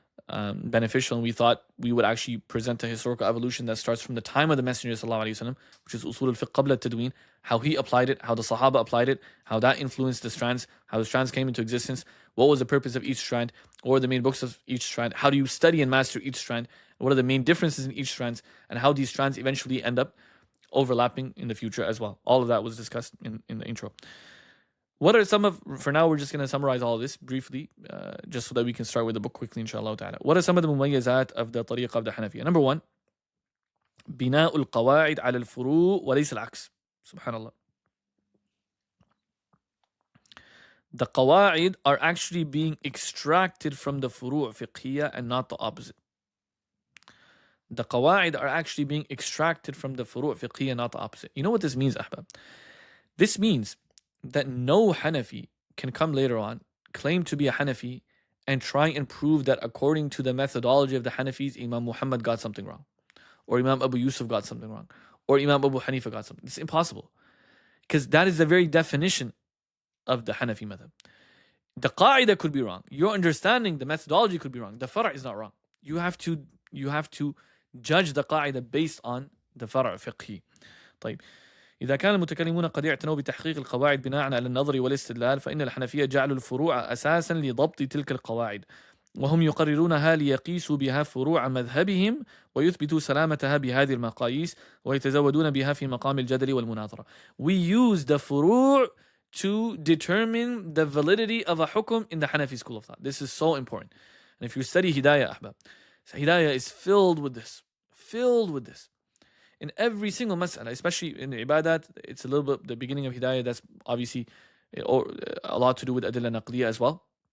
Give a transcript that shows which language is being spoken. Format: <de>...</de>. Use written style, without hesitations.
<en>beneficial, and we thought we would actually present a historical evolution that starts from the time of the Messenger sallallahu alaihi wasallam, which is</en> <ar>usul al-fiqh qabla al-tadween,</ar> <en>how he applied it, how the Sahaba applied it, how that influenced the strands, how the strands came into existence, what was the purpose of each strand, what are the main books of each strand, how do you study and master each strand, what are the main differences in each strands, and how these strands eventually end up overlapping in the future as well. All of that was discussed in the intro. What are some of, for now, we're just going to summarize all of this briefly, just so that we can start with the book quickly, inshallah ta'ala. What are some of the mumayyazat of the tariqah of the Hanafiya?</en> <ar>Number one, بناء القواعد على الفروع وليس العكس. Subhanallah.</ar> <en>The qawaid are actually being extracted from the furu' fiqhiyya and not the opposite. The qawaid are actually being extracted from the furu' fiqhiyya, not the opposite. You know what this means, ahbab? This means that no Hanafi can come later on, claim to be a Hanafi, and try and prove that according to the methodology of the Hanafis, Imam Muhammad got something wrong, or Imam Abu Yusuf got something wrong, or Imam Abu Hanifa got something. It's impossible, because that is the very definition of the Hanafi madhab. The qaida could be wrong. Your understanding, the methodology could be wrong. The far' is not wrong. You have to judge the qaida based on the far' fiqhi.</en> <ar>طيب. إذا كان المتكلمون قد اعتنوا بتحقيق القواعد بناء على النظر والاستدلال فإن الحنفية جعلوا الفروع أساسا لضبط تلك القواعد وهم يقررونها ليقيسوا بها فروع مذهبهم ويثبتوا سلامتها بهذه المقاييس ويتزودون بها في مقام الجدل والمناظرة.</ar> <en>We use the فروع to determine the validity of a hukum in the Hanafi school of thought. This is so important. And if you study Hidayah, ahbab, so Hidayah is filled with this. Filled with this. In every single mas'ala, especially in the ibadat, it's a little bit the beginning of Hidayah, that's obviously a lot to do with adilla naqliya as well.</en>